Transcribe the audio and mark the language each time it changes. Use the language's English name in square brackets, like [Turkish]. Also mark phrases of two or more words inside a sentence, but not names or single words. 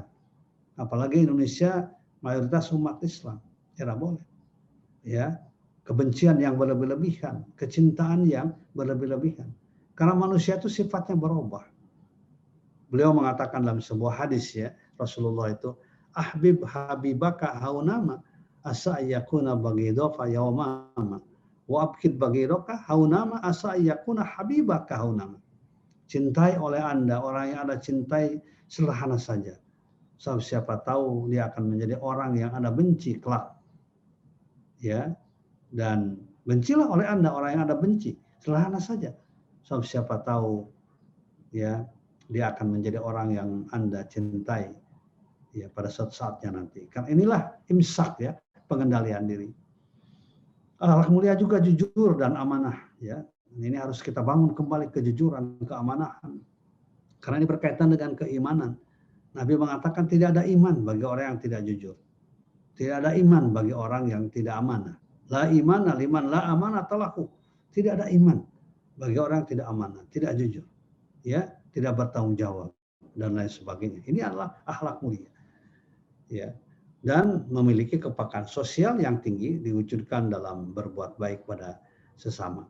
[Indonesian] Apalagi Indonesia mayoritas umat Islam, tidak boleh. Ya, kebencian yang berlebihan, kecintaan yang berlebihan. Karena manusia itu sifatnya berubah. Beliau mengatakan dalam sebuah hadis ya, Rasulullah itu, [Arabic] أحبب حبيبك هونا ما عسى يكون بغيضك يوما ما و أبغض بغيضك هونا ما عسى يكون حبيبك هونا ما. [Indonesian] Cintai oleh Anda orang yang Anda cintai sederhana saja. So, siapa tahu dia akan menjadi orang yang Anda benci kelak. Ya. Dan bencilah oleh Anda orang yang Anda benci, sederhana saja. So, siapa tahu ya dia akan menjadi orang yang Anda cintai ya pada suatu saatnya nanti. Karena inilah imsak ya, pengendalian diri. Akhlak mulia juga jujur dan amanah ya. Ini harus kita bangun kembali kejujuran, keamanahan. Karena ini berkaitan dengan keimanan. Nabi mengatakan tidak ada iman bagi orang yang tidak jujur. Tidak ada iman bagi orang yang tidak amanah. [Arabic] لا إيمان لمن لا أمانة له. [Indonesian] Tidak ada iman bagi orang yang tidak amanah, tidak jujur. Ya, tidak bertanggung jawab dan lain sebagainya. Ini adalah akhlak mulia. Ya. Dan memiliki kepekaan sosial yang tinggi diwujudkan dalam berbuat baik pada sesama.